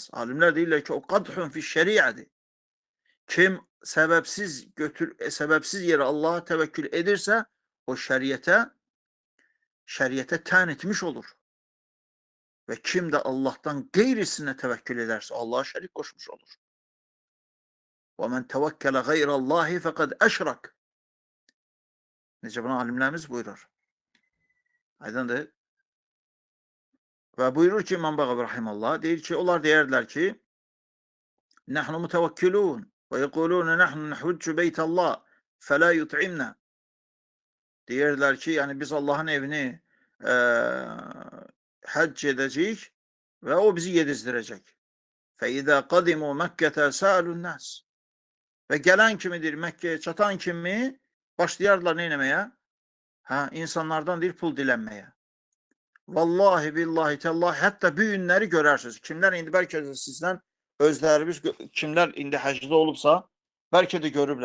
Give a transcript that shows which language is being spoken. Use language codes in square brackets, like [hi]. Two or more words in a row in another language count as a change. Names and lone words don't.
[az] Alimlər deyirlər ki, o [ar] قدح في [az] şəriədir. Kim səbəbsiz yerə Allaha təvəkkül edirsə, o şəriətə tən etmiş olur. Və kim də Allahdan qeyrisinə təvəkkül edərsə, Allaha şərik qoşmuş olur. [ar] وَمَنْ تَوَكَّلَ غَيْرَ اللّٰهِ فَقَدْ əşrak. [az] Necə bunu alimlərimiz buyurur. Aydındır. Və buyurur ki, İmam Bağır Rahiməllah, deyir ki, onlar deyərdilər ki, [ar] نحن متوكلون ويقولون نحن نحج بيت الله فلا يطعمنا. [az] Deyərdilər ki, yəni biz Allahın evini həcc edəcəyik və o bizi yedizdirəcək. [ar] فَإِذَا قَدِمُوا مَكَّةَ سَأَلُوا النَّاسِ. [az] Və gələn kimidir, Məkkəyə çatan kimi başlayardılar nə eləməyə? İnsanlardan deyir, pul dilənməyə. [ar] والله بالله تالله, [az] hətta bu günləri görərsiniz. Kimlər indi bəlkə də sizdən özlərimiz, kimlər indi həcdə olubsa, bəlkə də görüblər.